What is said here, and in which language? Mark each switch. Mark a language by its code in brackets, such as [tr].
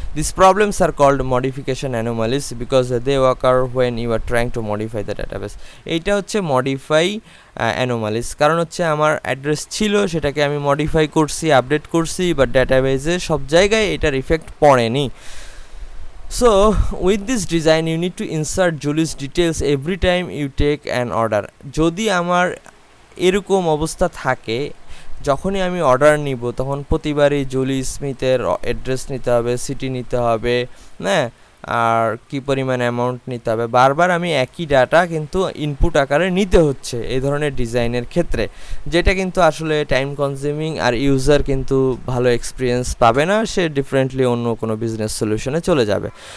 [en] This problems are called modification anomalies because they occur when you are trying to modify the database. [bn] এইটা হচ্ছে modify anomalies, কারণ হচ্ছে আমার address ছিল, সেটাকে আমি মডিফাই করছি, আপডেট করছি, বাট ডেটাবেজে সব জায়গায় এটার ইফেক্ট পড়েনি। [en] So with this design you need to insert Julie's details every time you take an order. [bn] যদি আমার এরকম অবস্থা থাকে, যখনই আমি অর্ডার নিব তখন প্রতিবারই জুলি স্মিথের অ্যাড্রেস নিতে হবে, সিটি নিতে হবে, হ্যাঁ, আর কি পরিমাণ অ্যামাউন্ট নিতে হবে, বারবার আমি একই ডাটা কিন্তু ইনপুট আকারে নিতে হচ্ছে এই ধরনের ডিজাইনের ক্ষেত্রে, যেটা কিন্তু আসলে টাইম কনজিউমিং, আর ইউজার কিন্তু ভালো এক্সপিরিয়েন্স পাবে না, সে ডিফারেন্টলি অন্য কোনো বিজনেস সলিউশনে চলে যাবে।